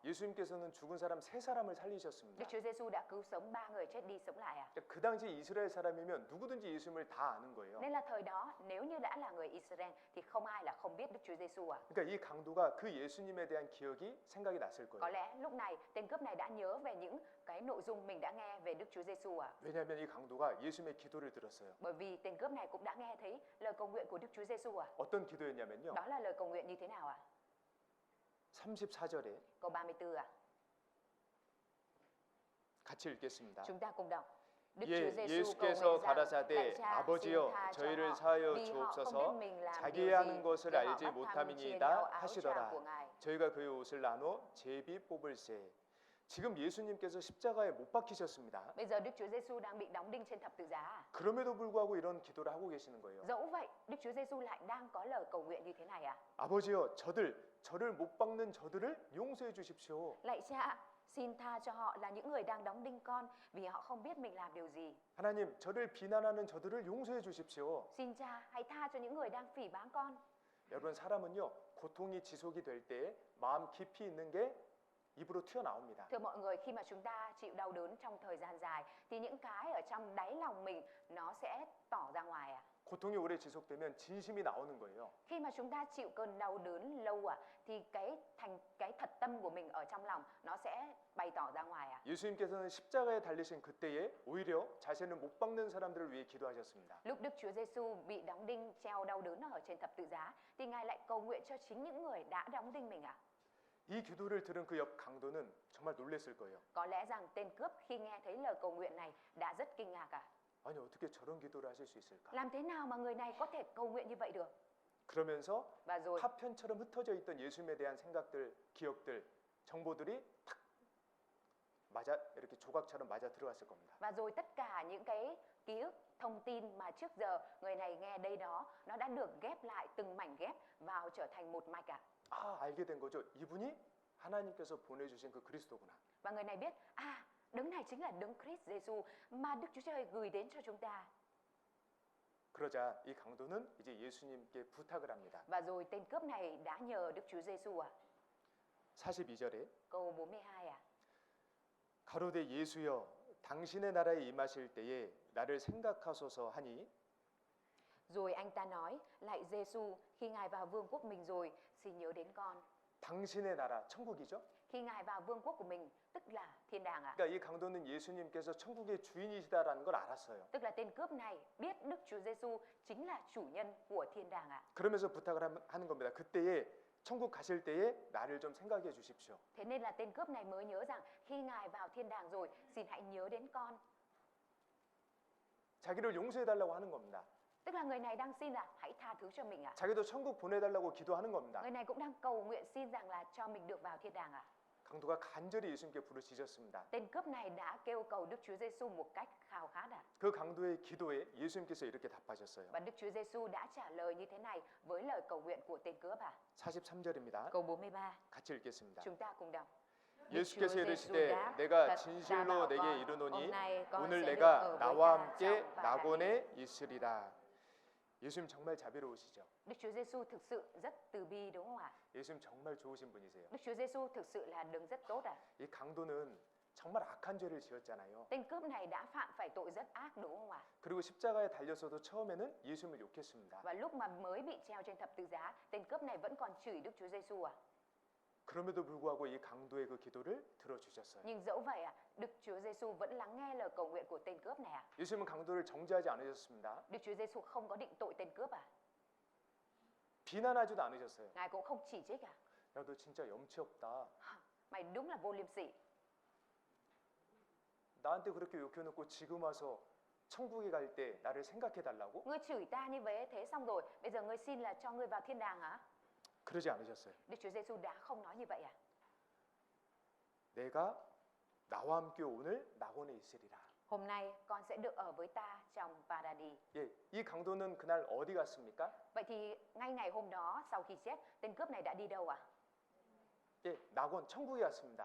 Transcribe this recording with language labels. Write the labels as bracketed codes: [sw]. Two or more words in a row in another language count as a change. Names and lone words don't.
[ko] 예수님께서는 죽은 사람 세 사람을 [vi] Đức [ko] 살리셨습니다. [vi] Chúa Giêsu đã cứu sống 3 người chết đi sống lại à? [ko] 그 당시 이스라엘 사람이면 누구든지 예수님을 다 아는 거예요. [vi] Nên là thời đó nếu như đã là người Israel thì không ai là không biết Đức Chúa Giêsu à? [ko] 그러니까 이 강도가 그 예수님에 대한 기억이 생각이 났을 [vi] Có [ko] 거예요. [vi] lẽ lúc này tên cướp này đã nhớ về những cái nội dung mình đã nghe về Đức Chúa Giêsu à? [ko] 왜냐하면 이 강도가 예수님의 기도를 들었어요. [vi] Bởi vì tên cướp này cũng đã nghe thấy lời cầu nguyện của Đức Chúa Giêsu à? [ko] 어떤 기도였냐면요. [vi] Đó là lời cầu nguyện như thế nào à? [ko] 34절에 [vi] Câu 34 à? [ko] 같이 읽겠습니다. [vi] Chúng ta cùng đọc. Đức [ko] 예, [vi] Chúa Giêsu cầu [ko] 예수께서 [vi] nguyện rằng: [ko] 가라사대 [vi] Lạy Cha, [ko] 아버지여 [vi] xin tha cho [ko] 저희를 [vi] họ, [ko] 사하여 [vi] vì họ không [ko] 주옵소서 [vi] biết mình làm [ko] 자기의 [vi] điều gì, [ko] 하는 것을 [vi] để họ [ko] 알지 [vi] bắt tham chia [ko] 못함이니이다 [vi] nhau áo trà [ko] 하시더라. [vi] của Ngài. [ko] 저희가 그의 옷을 나눠 제비 뽑을세. 지금 예수님께서 십자가에 못 박히셨습니다. [vi] Bây giờ Đức Chúa Giêsu đang bị đóng đinh trên thập tự giá à? [ko] 그럼에도 불구하고 이런 기도를 하고 계시는 거예요. [vi] Dẫu vậy, Đức Chúa Giêsu lại đang có lời cầu nguyện như thế này à? [ko] 아버지여 저를 못 박는 저들을 용서해 주십시오. [vi] Lạy Cha, xin tha cho họ là những người đang đóng đinh con vì họ không biết mình làm điều gì. [ko] 하나님 저를 비난하는 저들을 용서해 주십시오. [vi] Xin Cha, hãy tha cho những người đang phỉ báng con. [ko] 여러분 사람은요 고통이 지속이 될 때 마음 깊이 있는 게 입으로 튀어나옵니다. [vi] Thưa mọi người, khi mà chúng ta chịu đau đớn trong thời gian dài thì những cái ở trong đáy lòng mình nó sẽ tỏ ra ngoài ạ. [ko] 고통이 오래 지속되면 진심이 나오는 거예요. [vi] Khi mà chúng ta chịu cơn đau đớn lâu thì cái thật tâm của mình ở trong lòng nó sẽ bày tỏ ra ngoài ạ. [ko] 예수님께서는 십자가에 달리신 그때에 오히려 자신을 못 박는 사람들을 위해 기도하셨습니다. [vi] Lúc Đức Chúa Giêsu bị đóng đinh treo đau đớn ở trên thập tự giá thì Ngài lại cầu nguyện cho chính những người đã đóng đinh mình ạ. [ko] 이 기도를 들은 그 옆 강도는 정말 놀랐을 거예요. [vi] Có lẽ rằng tên cướp khi nghe thấy lời cầu nguyện này đã rất kinh ngạc ạ. [ko] 아니 어떻게 저런 기도를 하실 수 있을까? [vi] Làm thế nào mà người này có thể cầu nguyện như vậy được? [ko] 그러면서 [vi] Và rồi [ko] 파편처럼 흩어져 있던 예수님에 대한 생각들, 기억들, 정보들이 탁 맞아 이렇게 조각처럼 맞아 들어갔을 겁니다. [vi] Và rồi tất cả những cái ký ức, thông tin mà trước giờ người này nghe đây đó nó đã được ghép lại từng mảnh ghép vào trở thành một mạch ạ. [ko] 아 알게 된 거죠. 이분이 하나님께서 보내주신 그 그리스도구나. [vi] Và người này biết đấng này chính là đấng Christ Giêsu mà Đức Chúa Trời gửi đến cho chúng ta. [ko] 그러자 이 강도는 이제 예수님께 부탁을 합니다. [vi] Và rồi tên cướp này đã nhờ Đức Chúa Giêsu ạ. [ko] 42절에 [vi] Câu 42 ạ. [ko] 가로되 예수여 당신의 나라에 임하실 때에 나를 생각하소서 하니 [vi] Rồi anh ta nói, lạy Giêsu, khi Ngài vào vương quốc mình rồi, xin nhớ đến con. [ko] 당신의 나라 천국이죠. [vi] Khi Ngài vào vương quốc của mình, tức là thiên đàng ạ. [ko] 그러니까 이 강도는 예수님께서 천국의 주인이시다라는 걸 알았어요. [vi] Tức là tên cướp này biết Đức Chúa Giêsu chính là chủ nhân của thiên đàng ạ. [ko] 그러면서 부탁을 하는 겁니다. 그때에 천국 가실 때에 나를 좀 생각해 주십시오. [vi] Thế nên là tên cướp này mới nhớ rằng khi Ngài vào thiên đàng rồi, xin hãy nhớ đến con. [ko] 자기를 용서해 달라고 하는 겁니다. [vi] Tức là người này đang xin là hãy tha thứ cho mình ạ. [ko] 자기도 천국 보내달라고 기도하는 겁니다. [vi] Người này cũng đang cầu nguyện xin rằng là cho mình được vào thiên đàng ạ. [ko] 강도가 간절히 예수님께 부르짖었습니다. [vi] Tên cướp này đã kêu cầu Đức Chúa Giêsu một cách khao khát ạ. [ko] 그 강도의 기도에 예수님께서 이렇게 답하셨어요. [vi] Và Đức Chúa Giêsu đã trả lời như thế này với lời cầu nguyện của tên cướp ạ. [ko] 43절입니다. [vi] Câu 43. [ko] 같이 읽겠습니다. [vi] Chúng ta cùng đọc. [ko] 예수께서 이르시되 내가 진실로 내게 이르노니 오늘 내가 나와 함께 낙원에 있으리라. 예수님 정말 자비로우시죠? [vi] Đức Chúa Giêsu thực sự rất từ bi đúng không ạ? [ko] 예수님 정말 좋으신 분이세요. [vi] Đức Chúa Giêsu thực sự là đấng rất tốt ạ. [ko] 이 강도는 정말 악한 죄를 지었잖아요. [vi] Tên cướp này đã phạm phải tội rất ác đúng không ạ? [ko] 그리고 십자가에 달려서도 처음에는 예수님을 욕했습니다. [vi] Và lúc mà mới bị treo trên thập tự giá, tên cướp này vẫn còn chửi Đức Chúa Giêsu ạ. [ko] 그럼에도 불구하고 이 강도의 그 기도를 들어주셨어요. [vi] Nhưng dẫu vậy ạ, Đức Chúa Giêsu vẫn lắng nghe lời cầu nguyện của tên cướp này ạ. [ko] 예수님은 강도를 정죄하지 않으셨습니다. [vi] Đức Chúa Giêsu không có định tội tên cướp ạ. [ko] 비난하지도 않으셨어요. [vi] Ngài cũng không chỉ trích ạ. [ko] 야, 너 진짜 염치 없다. [vi] Mày đúng là vô liêm sỉ. [ko] 나한테 그렇게 욕해놓고 지금 와서 천국에 갈 때 나를 생각해 달라고? [vi] Ngươi chửi ta như thế xong rồi, bây giờ ngươi xin là cho ngươi vào thiên đàng hả? [ko] 그러지 않으셨어요. [vi] Đức Chúa Giêsu đã không nói như vậy à? [ko] 내가 나와 함께 오늘 낙원에 있으리라. [vi] Hôm nay con sẽ được ở với ta trong Paradis. [ko] 예, 이 강도는 그날 어디 갔습니까? [vi] Vậy thì ngay ngày hôm đó sau khi chết, tên cướp này đã đi đâu ạ? [ko] 예, 낙원 천국에 갔습니다.